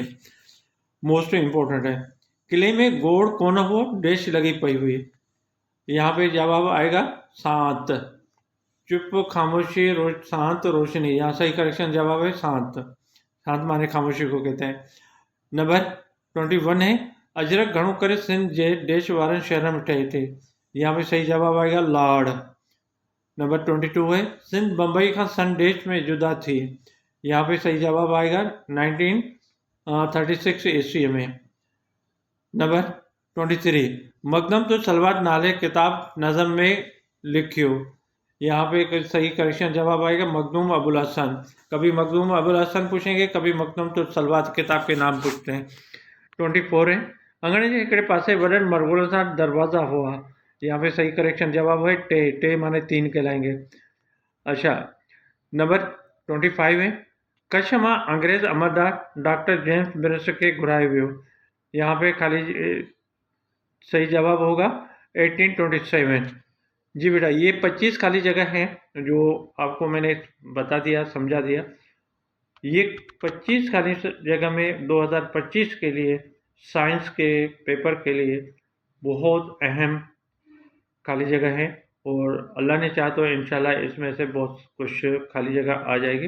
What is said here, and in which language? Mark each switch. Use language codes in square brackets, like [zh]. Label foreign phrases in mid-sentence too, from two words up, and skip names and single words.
[en] most important [sd] है किले में गोड़ कौन हो डेश लगी पई हुई। [hi] यहाँ पे जवाब आएगा शांत। चुप, खामोशी, शांत, रोशनी। यहाँ सही करेक्शन जवाब है शांत। शांत माने खामोशी को कहते हैं। नंबर 21 है [sd] अजरक घणो करे सिंध जे देश वारनि शहर में ठहे थी। [hi] यहाँ पे सही जवाब आएगा लाड़। नंबर 22 है [sd] सिंध बम्बई का सन देश में जुदा थी। [hi] यहाँ पे सही जवाब आएगा 1936 ईस्वी में। [sd] नंबर 23 मखदम तो सलवात नाले किताब नज़म में लिखियो। [hi] यहाँ पे सही करेक्शन जवाब आएगा मखदूम अबुल हसन। कभी मखदूम अबुल हसन पूछेंगे, कभी मखदूम तो सलवात किताब के नाम पूछते हैं। [sd] 24 है अंगणे जे हिकिड़े पासे वॾनि मरगुल सां दरवाज़ा हुआ। [hi] यहाँ पे सही करेक्शन जवाब है टे माने 3 कहलाएंगे। अच्छा नंबर 25 है [sd] कच्छ मां अंग्रेज़ अमरदार डॉक्टर जेम्स ब्रिस खे घुरायो वियो। [hi] यहाँ पे खाली सही जवाब होगा 1827। जी बेटा ये 25 खाली जगह हैं जो आपको मैंने बता दिया, समझा दिया। ये 25 खाली जगह में 2025 के लिए साइंस के पेपर के लिए बहुत अहम खाली जगह है, और अल्लाह ने चाहा तो इंशाल्लाह इसमें से बहुत कुछ खाली जगह आ जाएगी।